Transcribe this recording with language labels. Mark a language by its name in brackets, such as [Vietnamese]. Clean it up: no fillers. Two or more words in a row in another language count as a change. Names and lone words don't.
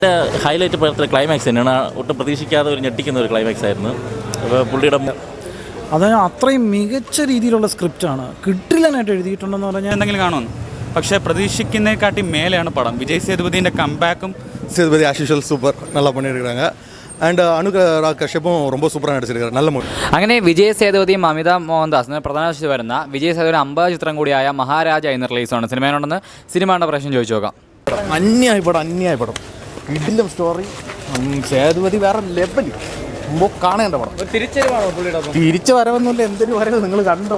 [Malayalam] ഹൈലൈറ്റ് പടത്തിലെ ക്ലൈമാക്സ് തന്നെയാണ്. ഒട്ടും പ്രതീക്ഷിക്കാതെ ഒരു ഞെട്ടിക്കുന്ന ഒരു ക്ലൈമാക്സ് ആയിരുന്നു. പുള്ളിയുടെ അത് അത്രയും മികച്ച രീതിയിലുള്ള സ്ക്രിപ്റ്റാണ്. കിട്ടില്ലനായിട്ട് എഴുതിയിട്ടുണ്ടെന്ന് പറഞ്ഞാൽ എന്തെങ്കിലും കാണുമെന്ന്, പക്ഷേ പ്രതീക്ഷിക്കുന്നതിനെക്കാട്ടി മേലെയാണ് പടം. വിജയ് സേതുപതിൻ്റെ കംബാക്കും. [Tamil] சேதுபதி [English] as usual [Tamil] சூப்பர் நல்லா பண்ணியிருக்காங்க. அண்ட் அனுராக் கஷ்யப்பும் ரொம்ப சூப்பராக நடிச்சிருக்காரு. நல்ல മൂവി. [Malayalam] അങ്ങനെ വിജയ് സേതുപതിയും അമിത മോഹൻദാസ് പ്രധാന വേഷത്തിൽ വരുന്ന വിജയ് സേതുപതി 50 ചിത്രം കൂടിയായ മഹാരാജ ഇന്ന് റിലീസാണ്. സിനിമയോടെന്ന് സിനിമയുടെ പ്രശ്നം ചോദിച്ചു നോക്കാം. അന്യായ പടം കിടിലം സ്റ്റോറി. സേതുപതി വേറെ ലെവൽ കാണേണ്ട പടം. തിരിച്ചു വരവെന്നില്ല, എന്തൊരു വരവ് നിങ്ങൾ കണ്ടോ?